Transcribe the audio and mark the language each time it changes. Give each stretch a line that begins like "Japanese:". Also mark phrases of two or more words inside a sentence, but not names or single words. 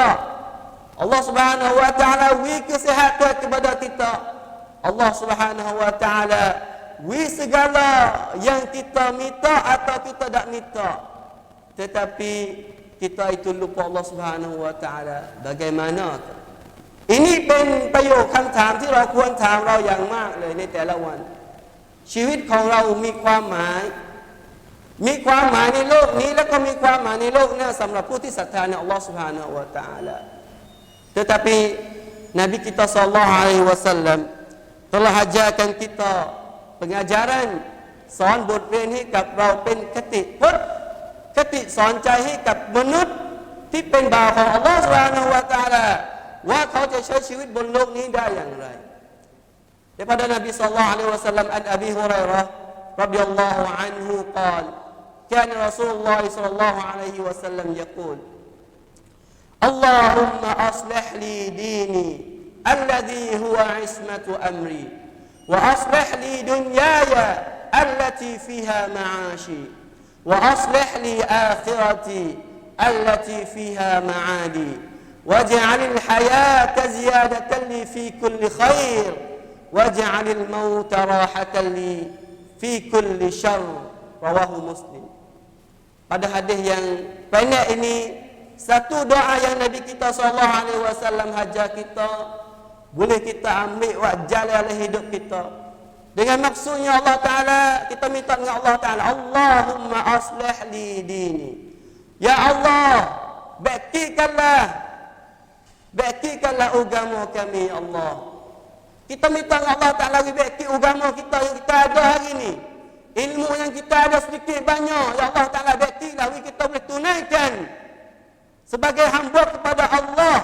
Malay: Allah
Arabic: سبحانه وتعالى
Malay: beri kesihatan kepada kita. Allah
Arabic: سبحانه وتعالى
Malay: beri segala yang kita minta atau kita tak minta. Tetapi kita itu lupa Allah
Arabic: سبحانه وتعالى.
Malay: Bagaimana? Ini
Thai: เป็นประโยคคำถามที่เราควรถามเราอย่างมากเลยในแต่ละวันชีวิตของเรามีความหมายในโลกนี้แล้วก็มีความหมายในโลกหน้าสำหรับผู้ที่ศรัทธาในอัลลอฮฺ
Arabic: سبحانه وتعالى.
Malay: Tetapi Nabi kita
Arabic: صلى الله عليه وسلم
Malay: telah ajarkan kita pengajaran
Thai: สอนบทเรียนให้กับเราเป็นคติพุทธคติสอน ใจให้กับมนุษย์ที่เป็นบ่าวของอัลลอฮฺ
Arabic: سبحانه وتعالى
Thai: ว่าเขาจะใช้ชีวิตบน โลกนี้ได้อย่างไร
Malay: daripada Nabi
Arabic: صلى الله عليه وسلم عن أبي هريرة رضي الله عنه قال كان رسول الله صلى الله عليه وسلم يقول اللهم أصلح لي ديني الذي هو عصمة أمري وأصلح لي دنياي التي فيها معاشي وأصلح لي آخرتي التي فيها معادي واجعل الحياة زيادة لي في كل خير واجعل الموت راحة لي في كل شر رواه مسلم.
Malay: Pada hadis yang pendek ini satu doa yang Nabi kita
Arabic: صلى الله عليه وسلم
Malay: ajar kita boleh kita ambil buat jalan dalam hidup kita. Dengan maksudnya Allah Taala kita minta dengan Allah Taala
Arabic: اللهم أصلح لي ديني.
Malay: Ya Allah, baikkanlah agama kami ya Allah. Kita minta dengan Allah Taala baiki agama kita yang kita ada hari ini. Ilmu yang kita ada sedikit banyak, ya Allah Taala baiklah kita boleh tunaikan sebagai hamba kepada Allah.